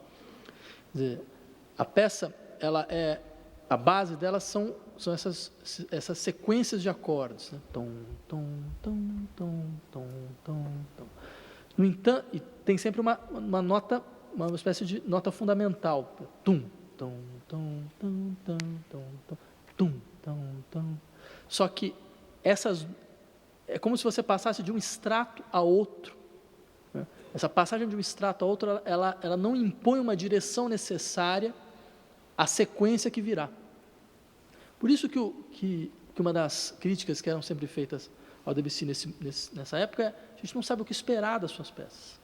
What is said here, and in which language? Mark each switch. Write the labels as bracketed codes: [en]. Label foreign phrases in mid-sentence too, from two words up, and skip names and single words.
[pt] Quer dizer, a peça, a base dela são essas sequências de acordes, né? Tom, tom, tom, tom, tom, tom, tom. No entanto, e tem sempre uma nota, uma espécie de nota fundamental. Tum, tom, tom, tom, tom, tom, tom, tum, tom, tom. Só que é como se você passasse de um extrato a outro, né? Essa passagem de um extrato a outro, ela não impõe uma direção necessária à sequência que virá. Por isso que uma das críticas que eram sempre feitas ao Debussy nessa época é: a gente não sabe o que esperar das suas peças.